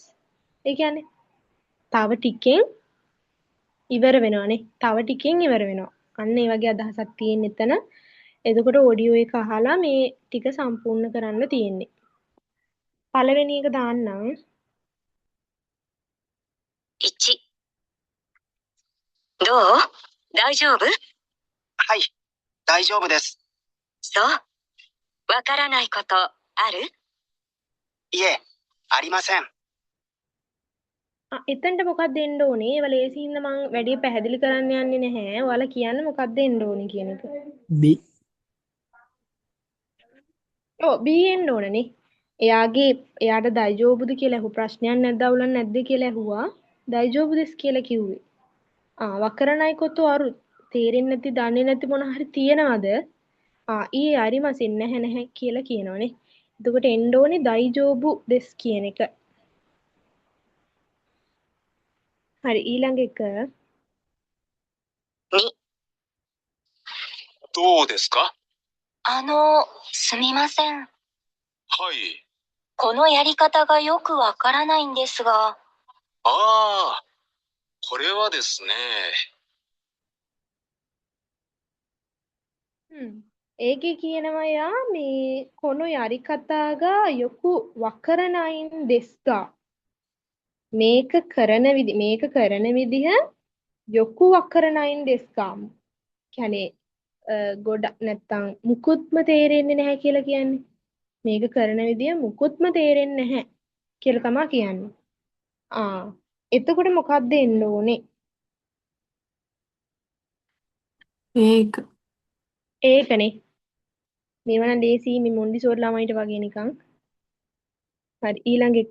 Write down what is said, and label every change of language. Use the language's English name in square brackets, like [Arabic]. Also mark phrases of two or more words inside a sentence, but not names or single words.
[Sinhala] ඒ කියන්නේ තව ටිකෙන් ඉවර වෙනවානේ. තව ටිකෙන් ඉවර වෙනවා. අන්න ඒ වගේ අදහසක් තියෙන එතන. එතකොට ඔඩියෝ එක අහලා මේ ටික සම්පූර්ණ කරන්න තියෙන්නේ. පළවෙනි එක දාන්නම්. 1、 [Japanese] どう？大丈夫？はい、大丈夫です。そう。わからないことある？いえ、ありません。 [Sinhala] එතනට මොකක්ද දෙන්න ඕනේ? ඒවා ලේසි හින්දා මම වැඩි පැහැදිලි කරන්න යන්නේ නැහැ. ඔයාලා කියන්න මොකක්ද දෙන්න ඕනේ කියන එක. B ඔව් B එන්න ඕනනේ. එයාට දයිජෝබුද කියලා අහුව ප්‍රශ්නයක් නැද්ද අවුලක් නැද්ද කියලා ඇහුවා. දයිජෝබුදස් කියලා කිව්වේ. [Japanese] わからないことある [Sinhala] තේරෙන්නේ නැති දන්නේ නැති මොන හරි තියනවද? [Japanese] いえ、ありません [Sinhala] නැහැ කියලා කියනවනේ. එතකොට එන්න ඕනේ [Japanese] 大丈夫です [Sinhala] කියන එක. හරි ඊළඟ එක 2、 [Japanese] どうですか？すみません。はい。このやり方がよくわからないんですが。ああ、これはですね。 [Sinhala] ඒකේ කියනවා යා මේ [Japanese] このやり方がよくわからないんですが [Sinhala] මේක කරන විදිහ [Japanese] よくわからないんですが [Sinhala] කියන්නේ ගොඩක් නැත්තම් මුකුත්ම තේරෙන්නේ නැහැ කියලා කියන්නේ මේක කරන විදිය මුකුත්ම තේරෙන්නේ නැහැ කියලා තමයි කියන්නේ එතකොට මොකක්ද එන්න ඕනේ ඒකනේ මේව නම් ලේසි මේ මොන්ඩිසෝරි ළමයිට වගේ නිකන් හරි ඊළඟ එක